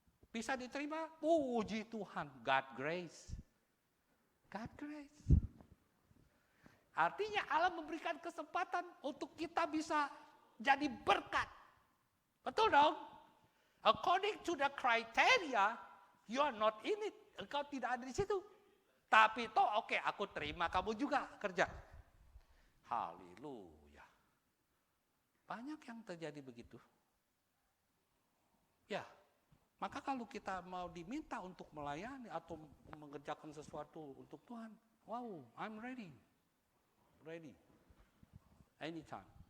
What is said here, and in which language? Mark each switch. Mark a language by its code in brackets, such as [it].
[id] Bisa diterima, puji Tuhan, [en] God grace. God grace. [id] Artinya Allah memberikan kesempatan untuk kita bisa jadi berkat. Betul dong? [en] According to the criteria, you are not in it. [id] Engkau tidak ada di situ. Tapi toh oke, aku terima kamu juga kerja. Haleluya. Banyak yang terjadi begitu. Ya. Maka kalau kita mau diminta untuk melayani atau mengerjakan sesuatu untuk Tuhan, wow, [en] I'm ready. Ready. Anytime.